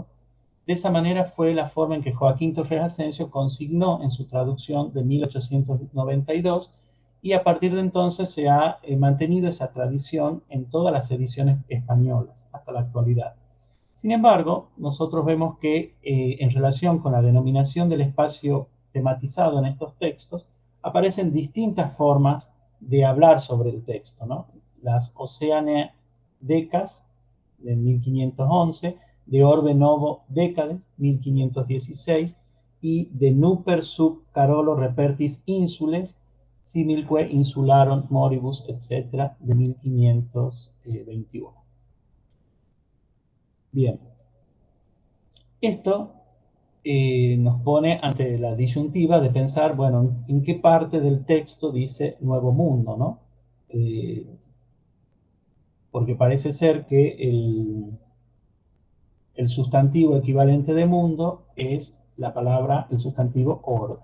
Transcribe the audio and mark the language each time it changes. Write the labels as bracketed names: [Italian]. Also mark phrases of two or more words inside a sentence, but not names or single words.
[Spanish] De esa manera fue la forma en que Joaquín Torres Asensio consignó en su traducción de 1892, y a partir de entonces se ha mantenido esa tradición en todas las ediciones españolas hasta la actualidad. Sin embargo, nosotros vemos que en relación con la denominación del espacio tematizado en estos textos, aparecen distintas formas de hablar sobre el texto, ¿no? Las Oceania Decas, de 1511, de Orbe Novo Decades, 1516, y de Nuper sub Carolo Repertis Insules, similque insularon moribus, etc., de 1521. Bien, esto nos pone ante la disyuntiva de pensar, bueno, ¿en qué parte del texto dice Nuevo Mundo, no? Porque parece ser que el sustantivo equivalente de mundo es el sustantivo orbe.